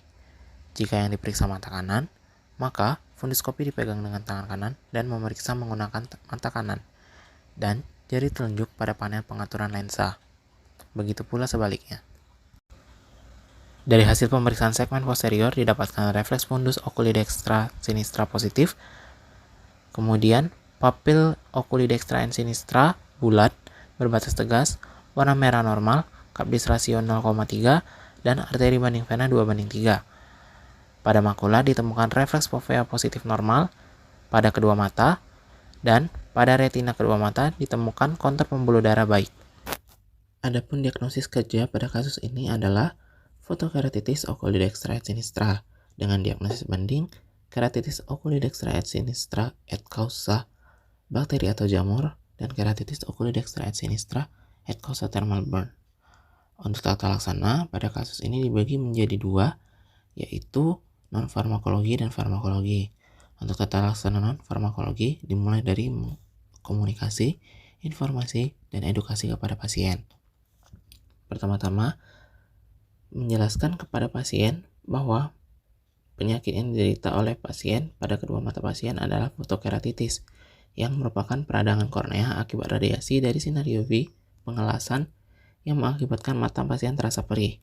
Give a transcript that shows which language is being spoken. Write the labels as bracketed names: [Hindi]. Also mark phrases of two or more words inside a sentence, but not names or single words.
[Indonesian] Jika yang diperiksa mata kanan, maka funduskopi dipegang dengan tangan kanan dan memeriksa menggunakan mata kanan, dan jari telunjuk pada panel pengaturan lensa. Begitu pula sebaliknya. Dari hasil pemeriksaan segmen posterior didapatkan refleks fundus [Latin] oculi dextra sinistra [Indonesian] positif, kemudian papil [Latin] oculi dextra and sinistra [Indonesian] bulat, berbatas tegas, warna merah normal, Kapdis rasio 0,3, dan arteri banding vena 2:3. Pada makula ditemukan refleks fovea positif normal pada kedua mata, dan pada retina kedua mata ditemukan kontur pembuluh darah baik. Adapun diagnosis kerja pada kasus ini adalah fotokeratitis [Latin] oculi dextra et sinistra [Indonesian] dengan diagnosis banding keratitis [Latin] oculi dextra et sinistra et causa [Indonesian] bakteri atau jamur dan keratitis [Latin] oculi dextra et sinistra et causa [English] thermal burn. [Indonesian] Untuk tata laksana pada kasus ini dibagi menjadi dua, yaitu non-farmakologi dan farmakologi. Untuk tata laksana non-farmakologi dimulai dari komunikasi, informasi, dan edukasi kepada pasien. Pertama-tama, menjelaskan kepada pasien bahwa penyakit yang diderita oleh pasien pada kedua mata pasien adalah fotokeratitis, yang merupakan peradangan kornea akibat radiasi dari sinar UV pengelasan yang mengakibatkan mata pasien terasa perih.